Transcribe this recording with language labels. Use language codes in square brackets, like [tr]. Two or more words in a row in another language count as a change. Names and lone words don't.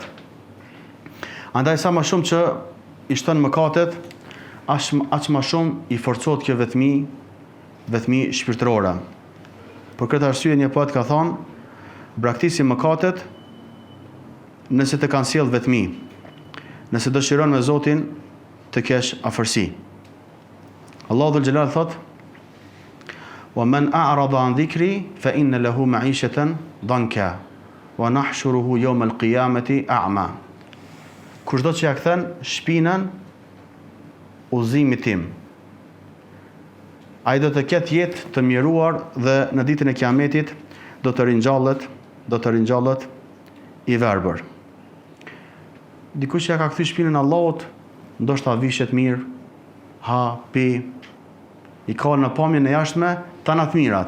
[sq] Andaj sa më shumë që i shton mëkatet, aq më shumë i forcohet kjo vetmi shpirtërore. Për këtë arsye një poet ka thonë, braktisi mëkatet nëse të kanë sjell vetmi, nëse dëshiron me Zotin të kesh afërsi. Allahu [ar] ذو الجلال [sq] thot: [ar] "ومن أعرض عن ذكري فإن له معيشة ضنكا ونحشره يوم القيامة أعمى." [sq] Kushdo që ja kthen shpinën udhëzimit tim, ai do të ketë jetë të mjeruar dhe në ditën e Kiametit do të ringjallet i verbër. Dikush që ja ka kthy shpinën Allahut, ndoshta vishet mirë, ha, pi, i ka në pamjen e jashtme tanat mirat.